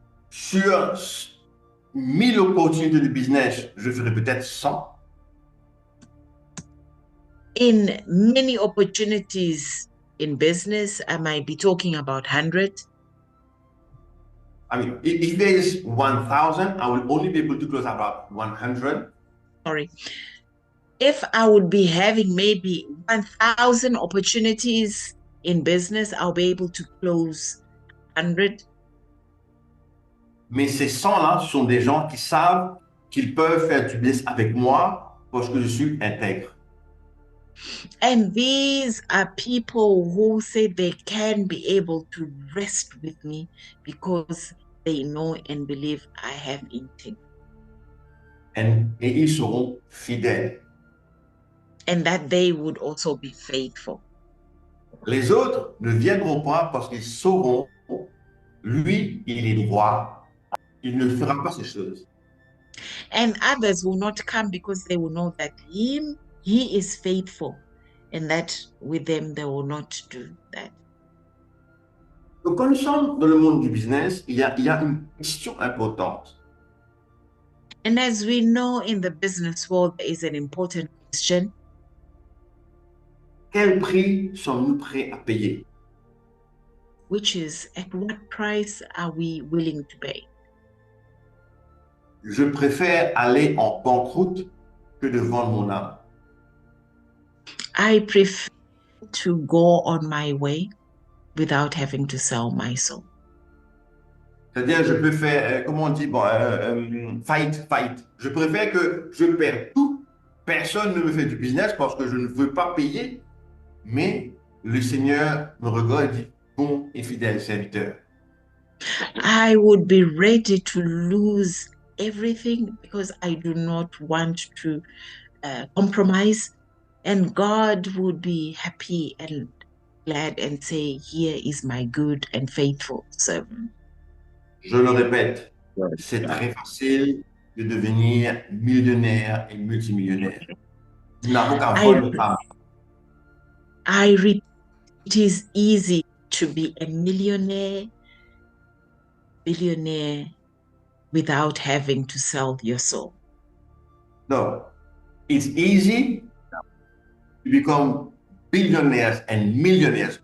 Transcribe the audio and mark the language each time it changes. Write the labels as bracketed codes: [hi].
[fr] Sur 1000 opportunités de business, je ferai peut-être 100. [en] In many opportunities in business, I might be talking about 100. I mean, if there is 1,000, I will only be able to close about 100. Sorry. If I would be having maybe 1,000 opportunities in business, I'll be able to close 100. [fr] Mais ces 100-là sont des gens qui savent qu'ils peuvent faire du business avec moi parce que je suis intègre. [en] And these are people who say they can be able to rest with me because they know and believe I have integrity. [fr] Et ils seront fidèles. [en] And that they would also be faithful. [fr] Les autres ne viendront pas parce qu'ils sauront, lui, il est droit, il ne fera pas ces choses. [en] And others will not come because they will know that he is faithful, and that with them they will not do that. [fr] Donc, quand nous sommes dans le monde du business, il y a une question importante. [en] And as we know, in the business world, there is an important question. [fr] Quel prix sommes-nous prêts à payer? [en] Which is, at what price are we willing to pay? [fr] Je préfère aller en banqueroute que de vendre mon âme. [en] I prefer to go on my way without having to sell my soul. [fr] C'est-à-dire, je peux faire, comment on dit, bon, fight. Je préfère que je perde tout. Personne ne me fait du business parce que je ne veux pas payer. Mais le Seigneur me regarde et dit, bon et fidèle serviteur. [en] I would be ready to lose everything because I do not want to compromise. And God would be happy and glad and say, here is my good and faithful servant. [fr] Je le répète, c'est très facile de devenir millionnaire et multimillionnaire. Nous n'avons qu'à voler le âme. [en] I repeat, it is easy to be a millionaire, billionaire without having to sell your soul. No, it's easy to become billionaires and millionaires.